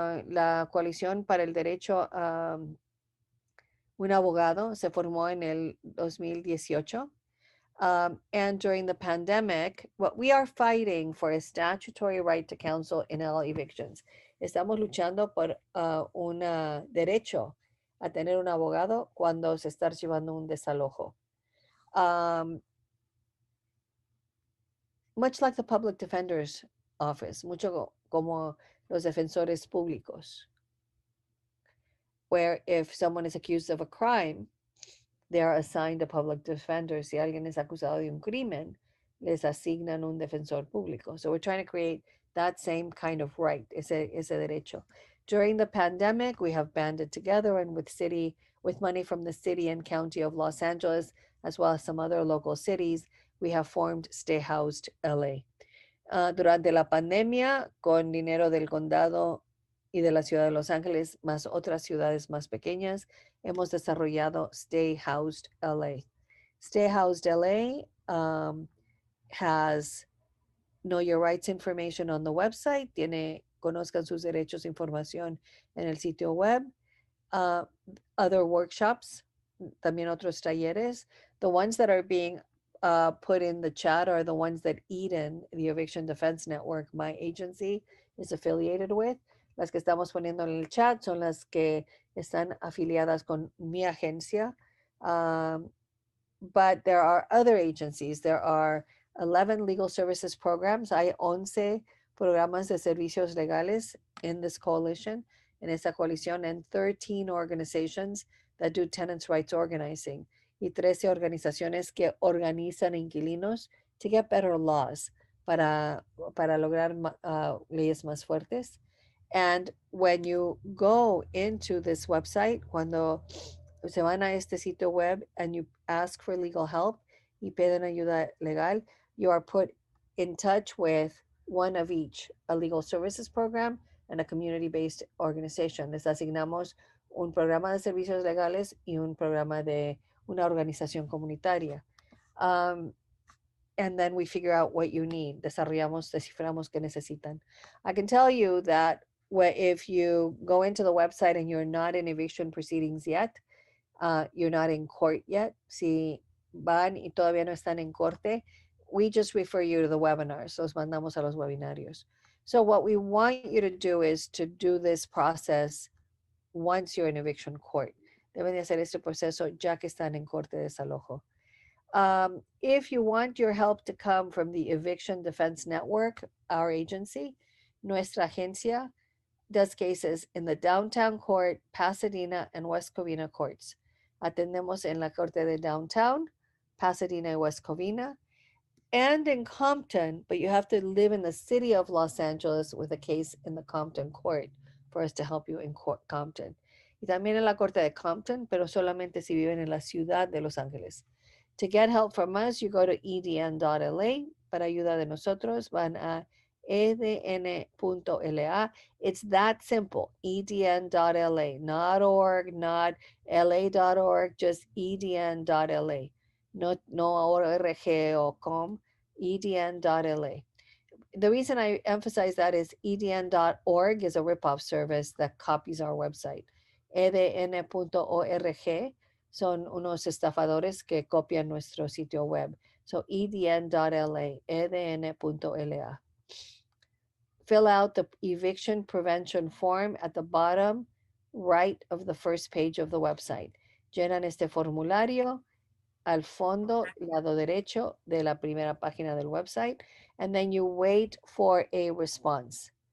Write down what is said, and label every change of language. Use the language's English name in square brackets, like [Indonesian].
[Spanish] La Coalición para el Derecho a un Abogado se formó en el 2018. [English] And during the pandemic, what we are fighting for is statutory right to counsel in all evictions. [Spanish] Estamos luchando por un derecho a tener un abogado cuando se está archivando un desalojo. [English] Much like the public defender's office, [Spanish] mucho como los defensores públicos, [English] where if someone is accused of a crime, they are assigned a public defender. [Spanish] Si alguien es acusado de un crimen, les asignan un defensor público. [English] So we're trying to create that same kind of right, [Spanish] ese derecho. [English] During the pandemic, we have banded together and with money from the city and county of Los Angeles, as well as some other local cities, we have formed Stay Housed LA. [Spanish] Durante la pandemia, con dinero del condado y de la ciudad de Los Ángeles, más otras ciudades más pequeñas, hemos desarrollado [English] Stay Housed LA. Stay Housed LA has Know Your Rights information on the website. [Spanish] Tiene Conozcan sus derechos, información en el sitio web. Uh, [English] Other workshops, [Spanish] también otros talleres. [English] The ones that are being put in the chat are the ones that Eden, the Eviction Defense Network, my agency, is affiliated with. [Spanish] Las que estamos poniendo en el chat son las que están afiliadas con mi agencia. [English] Um, but there are other agencies. There are 11 legal services programs. [Spanish] Hay 11 programas de servicios legales [English] in this coalition, [Spanish] en esta coalición, [English] and 13 organizations that do tenants' rights organizing, [Spanish] y 13 organizaciones que organizan inquilinos [English] to get better laws, [Spanish] para lograr leyes más fuertes. [English] And when you go into this website, [Spanish] cuando se van a este sitio web [English] and you ask for legal help [Spanish] y piden ayuda legal, [English] you are put in touch with one of each, a legal services program and a community-based organization. [Spanish] Les asignamos un programa de servicios legales y un programa de una organización comunitaria. [English] And then we figure out what you need. [Spanish] Desciframos qué necesitan. [English] I can tell you that if you go into the website and you're not in eviction proceedings yet, you're not in court yet, [Spanish] si van y todavía no están en corte, [English] we just refer you to the webinars. [Spanish] Los mandamos a los webinarios. [English] So what we want you to do is to do this process once you're in eviction court. [Spanish] Deben de hacer este proceso ya que están en corte de desalojo. [English] If you want your help to come from the Eviction Defense Network, our agency, [Spanish] nuestra agencia [English] does cases in the Downtown Court, Pasadena, and West Covina courts. [Spanish] Atendemos en la Corte de Downtown, Pasadena, y West Covina, [English] and in Compton, but you have to live in the city of Los Angeles with a case in the Compton court for us to help you in Compton. [Spanish] Y también en la Corte de Compton, pero solamente si viven en la ciudad de Los Ángeles. [English] To get help from us, you go to edn.la. [Spanish] Para ayuda de nosotros, van a edn.la. [English] It's that simple, edn.la, not org, not la.org, just edn.la. [Spanish] No org or com, edn.la. [English] The reason I emphasize that is edn.org is a ripoff service that copies our website. [Spanish] edn.org son unos estafadores que copian nuestro sitio web. [English] So edn.la, edn.la. Fill out the eviction prevention form at the bottom right of the first page of the website. [Spanish] Llenan este formulario al fondo, lado derecho de la primera página del website, [English] and then you wait for a response.